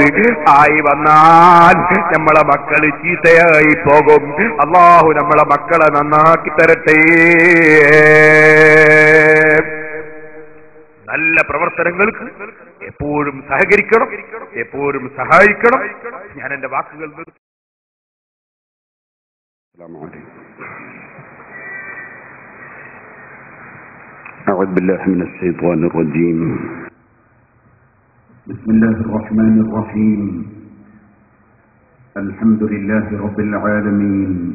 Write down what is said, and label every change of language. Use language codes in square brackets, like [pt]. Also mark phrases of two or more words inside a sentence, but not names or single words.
[ml] ആയി വന്നാൽ നമ്മളെ മക്കള് ചീത്തയായി പോകും. അല്ലാഹു നമ്മളെ മക്കളെ നന്നാക്കി തരട്ടെ. നല്ല പ്രവർത്തനങ്ങൾക്ക് എപ്പോഴും സഹകരിക്കണം, എപ്പോഴും സഹായിക്കണം. ഞാൻ എന്റെ വാക്കുകൾ [ar] أعوذ بالله من الشيطان الرجيم. بسم الله الرحمن الرحيم. الحمد لله رب العالمين.